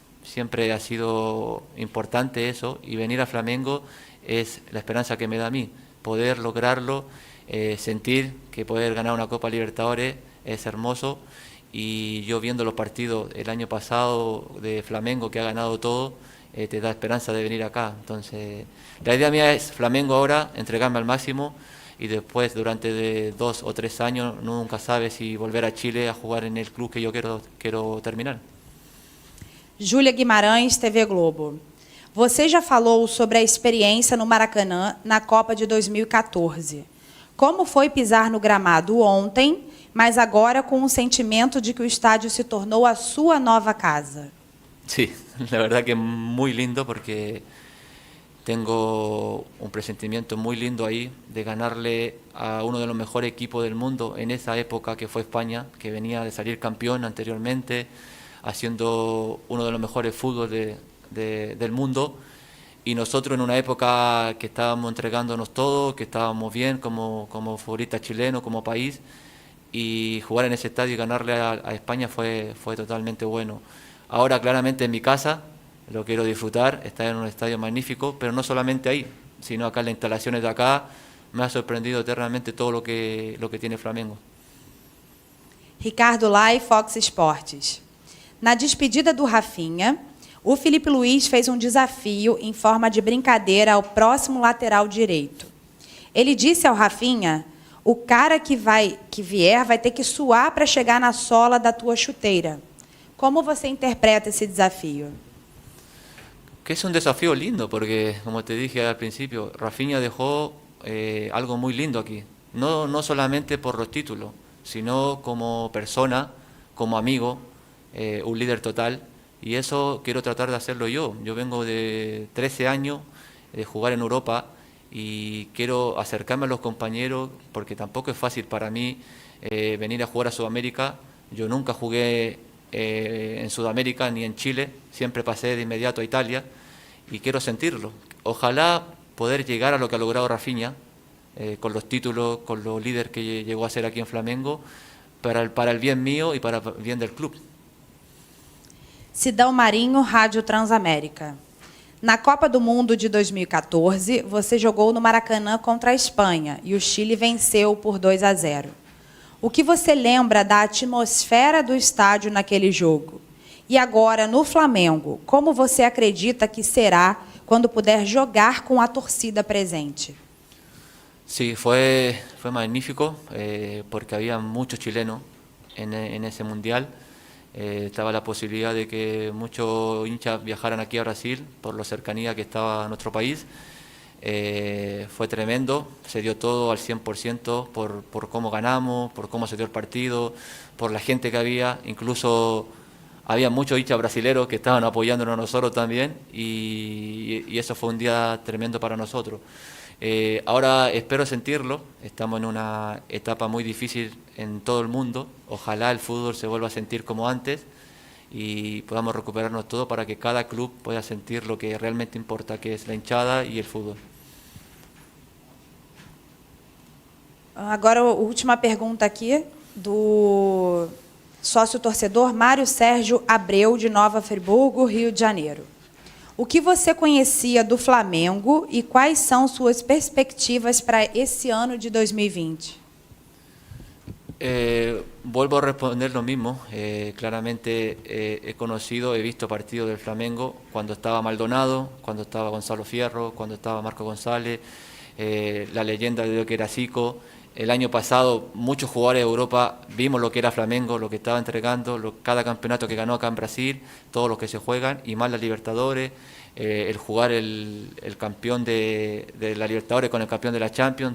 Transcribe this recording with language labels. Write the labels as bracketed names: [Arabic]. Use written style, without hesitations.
[Spanish] Siempre ha sido importante eso, y venir a Flamengo es la esperanza que me da a mí, poder lograrlo, sentir que poder ganar una Copa Libertadores es hermoso, y yo viendo los partidos el año pasado de Flamengo, que ha ganado todo, te da esperanza de venir acá. Entonces, la idea mía es Flamengo ahora, entregarme al máximo, y después durante de 2 o 3 años, nunca sabes si volver a Chile a jugar en el club que yo quiero terminar. [Portuguese] Júlia Guimarães, TV Globo. Você já falou sobre a experiência no Maracanã na Copa de 2014. Como foi pisar no gramado ontem, mas agora com o sentimento de que o estádio se tornou a sua nova casa? [Spanish] Sí, la verdad que muy lindo, porque tengo un presentimiento muy lindo ahí de ganarle a uno de los mejores equipos del mundo en esa época, que fue España, que venía de salir campeón anteriormente, haciendo uno de los mejores fútbol del mundo, y nosotros en una época que estábamos entregándonos todo, que estábamos bien como futbolistas chilenos, como país, y jugar en ese estadio y ganarle a España fue totalmente bueno. Ahora claramente en mi casa lo quiero disfrutar, estar en un estadio magnífico, pero no solamente ahí, sino acá en las instalaciones de acá. Me ha sorprendido eternamente todo lo que tiene Flamengo. [Portuguese] Ricardo Lai, Fox Sports. Na despedida do Rafinha, o Filipe Luiz fez um desafio em forma de brincadeira ao próximo lateral direito. Ele disse ao Rafinha: o cara que vier vai ter que suar para chegar na sola da tua chuteira. Como você interpreta esse desafio? [Spanish] Que es un desafío lindo, porque como te dije al principio, Rafinha dejó algo muy lindo aquí. No solamente por los títulos, sino como persona, como amigo, un líder total. Y eso quiero tratar de hacerlo yo. Yo vengo de 13 años de jugar en Europa y quiero acercarme a los compañeros, porque tampoco es fácil para mí venir a jugar a Sudamérica. Yo nunca jugué en Sudamérica ni en Chile, siempre pasé de inmediato a Italia, y quiero sentirlo. Ojalá poder llegar a lo que ha logrado Rafinha, con los títulos, con los líderes que llegó a ser aquí en Flamengo, para el bien mío y para el bien del club. [Portuguese] Sidão Marinho, Rádio Transamérica. Na Copa do Mundo de 2014, você jogou no Maracanã contra a Espanha e o Chile venceu por 2-0. O que você lembra da atmosfera do estádio naquele jogo? E agora, no Flamengo, como você acredita que será quando puder jogar com a torcida presente? [Spanish] Sí, fue magnífico, porque había muchos chilenos en ese mundial. Estaba la posibilidad de que muchos hinchas viajaran aquí a Brasil por la cercanía que estaba a nuestro país. Fue tremendo, se dio todo al 100% por cómo ganamos, por cómo se dio el partido, por la gente que había. Incluso había muchos hinchas brasileros que estaban apoyándonos a nosotros también, y eso fue un día tremendo para nosotros. Ahora espero sentirlo, estamos en una etapa muy difícil en todo el mundo. Ojalá el fútbol se vuelva a sentir como antes y podamos recuperarnos todo para que cada club pueda sentir lo que realmente importa, que es la hinchada y el fútbol. Agora, a última pergunta aqui do sócio-torcedor Mário Sérgio Abreu, de Nova Friburgo, Rio de Janeiro. O que você conhecia do Flamengo e quais são suas perspectivas para esse ano de 2020? Vuelvo a responder lo mismo. Claramente he conocido, he visto partidos del Flamengo cuando estaba Maldonado, cuando estaba Gonzalo Fierro, cuando estaba Marco González, la leyenda de lo que era Zico. El año pasado muchos jugadores de Europa vimos lo que era Flamengo, lo que estaba entregando, cada campeonato que ganó acá en Brasil, todos los que se juegan, y más la Libertadores, el jugar el campeón de la Libertadores con el campeón de la Champions.